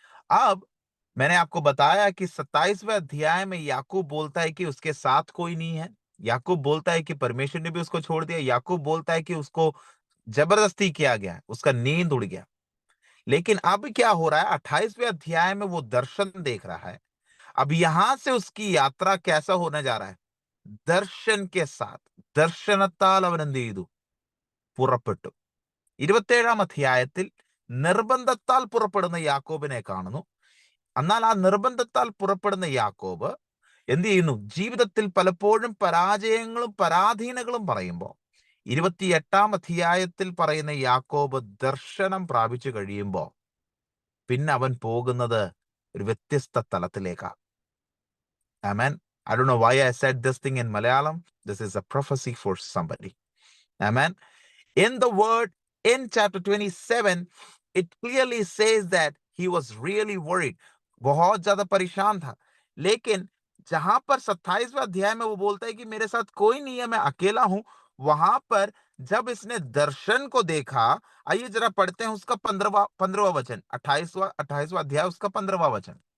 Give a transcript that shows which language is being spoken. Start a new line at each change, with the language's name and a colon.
Hindi: अब मैंने आपको बताया कि 27वें अध्याय में याकूब बोलता है कि उसके साथ कोई नहीं है। याकूब बोलता है कि परमेश्वर ने भी उसको छोड़ दिया। याकूब बोलता है कि उसको जबरदस्ती किया गया, उसका नींद उड़ गया। लेकिन अब क्या हो रहा है? 28वें अध्याय में वो दर्शन देख रहा है। अब यहां से उसकी यात्रा कैसा होने जा रहा है? दर्शन के साथ,
Malayalam: ദർശനത്താൽ അവൻ എന്ത് ചെയ്തു? പുറപ്പെട്ടു. 27ാം അധ്യായത്തിൽ നിർബന്ധത്താൽ പുറപ്പെടുന്ന യാക്കോബിനെ കാണുന്നു. എന്നാൽ ആ നിർബന്ധത്താൽ പുറപ്പെടുന്ന യാക്കോബ് എന്ത് ചെയ്യുന്നു? ജീവിതത്തിൽ പലപ്പോഴും പരാജയങ്ങളും പരാധീനങ്ങളും പറയുമ്പോൾ 28ാം അധ്യായത്തിൽ പറയുന്ന യാക്കോബ് ദർശനം പ്രാപിച്ചു കഴിയുമ്പോൾ പിന്നെ അവൻ പോകുന്നത് ഒരു വ്യത്യസ്ത തലത്തിലേക്കാണ്. ആമേൻ.
English: I don't know why I said this thing in Malayalam. This is a prophecy for somebody. Amen. In the word, in chapter 27, it clearly says that he was really worried.
Hindi: बहुत ज्यादा परेशान था. लेकिन जहां पर 27वां अध्याय में वो बोलता है कि मेरे साथ कोई नहीं है, मैं अकेला हूं, वहां पर जब इसने दर्शन को देखा, आइए जरा पढ़ते हैं उसका 15वां वचन, 28वां अध्याय उसका 15वां वचन.